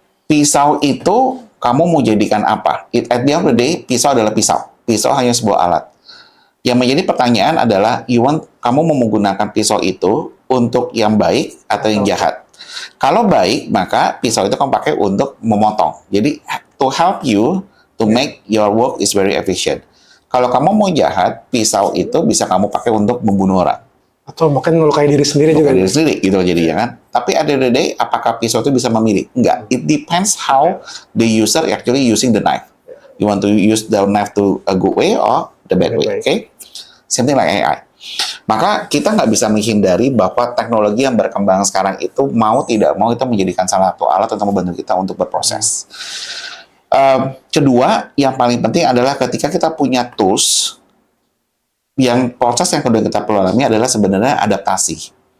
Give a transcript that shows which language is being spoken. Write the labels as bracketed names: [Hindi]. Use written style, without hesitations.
[Indonesian] Pisau itu kamu mau jadikan apa? [English] At the end of the day, [Indonesian] pisau adalah pisau. Pisau hanya sebuah alat. Yang menjadi pertanyaan adalah, kamu mau menggunakan pisau itu untuk yang baik atau yang jahat? Kalau baik, maka pisau itu kamu pakai untuk memotong. Jadi, [English] to help you to make your work is very efficient. [Indonesian] Kalau kamu mau jahat, pisau itu bisa kamu pakai untuk membunuh orang. Atau mungkin melukai diri sendiri juga. Melukai diri sendiri, gitu jadinya kan. Tapi [English] at the end of the day, [Indonesian] apakah pisau itu bisa memilih? Enggak. [English] It depends how the user actually using the knife. You want to use the knife to a good way or the bad way, okay? Same thing like AI. [Indonesian] Maka kita nggak bisa menghindari bahwa teknologi yang berkembang sekarang itu mau tidak mau itu menjadikan salah satu alat untuk membantu kita untuk berproses. Kedua, yang paling penting adalah ketika kita punya tools, yang proses yang kedua kita perlu alami adalah sebenarnya adaptasi.